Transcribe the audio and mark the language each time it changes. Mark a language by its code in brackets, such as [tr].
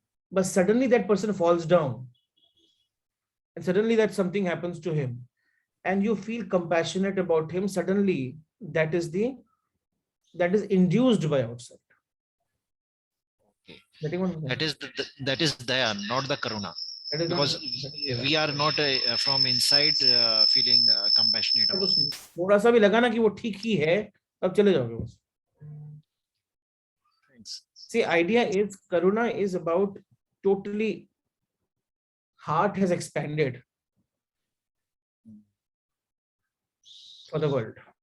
[en] But suddenly that person falls down, and suddenly that something happens to him, and you feel compassionate about him. Suddenly that is induced by outside. Okay. That is Daya, not the Karuna. because we are not from inside feeling compassionate about it. [hi] थोड़ा सा भी लगा ना कि वो ठीक ही है, तब चले जाओगे बस. [en] Thanks. See, idea is karuna is about totally heart has expanded for the world.